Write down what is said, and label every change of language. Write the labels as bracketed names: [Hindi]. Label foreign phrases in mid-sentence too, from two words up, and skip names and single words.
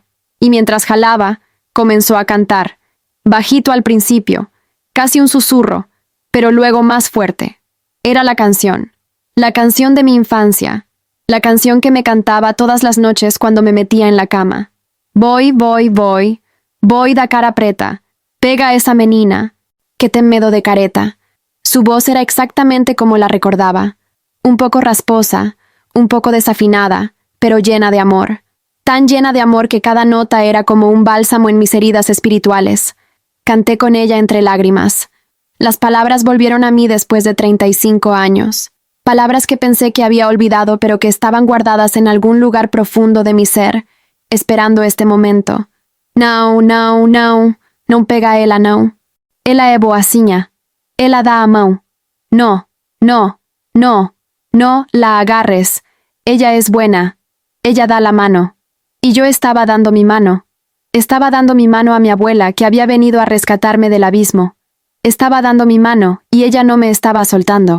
[Spanish] Y mientras jalaba, comenzó a cantar. Bajito al principio, casi un susurro, pero luego más fuerte. Era la canción de mi infancia, la canción que me cantaba todas las noches cuando me metía en la cama. [Portuguese] Voy, voy, voy, voy da cara preta, pega esa menina, que ten medo de careta. [Spanish] Su voz era exactamente como la recordaba, un poco rasposa, un poco desafinada, pero llena de amor. Tan llena de amor que cada nota era como un bálsamo en mis heridas espirituales. Canté con ella entre lágrimas. Las palabras volvieron a mí después de 35 años. Palabras que pensé que había olvidado, pero que estaban guardadas en algún lugar profundo de mi ser, esperando este momento. [Portuguese] Não, não, não. Não pega ela, não. Ela é boazinha. Ela dá a mão. [Spanish] No, no, no, no la agarres. Ella es buena. Ella da la mano. Y yo estaba dando mi mano. Estaba dando mi mano a mi abuela, que había venido a rescatarme del abismo. Estaba dando mi mano, y ella no me estaba soltando.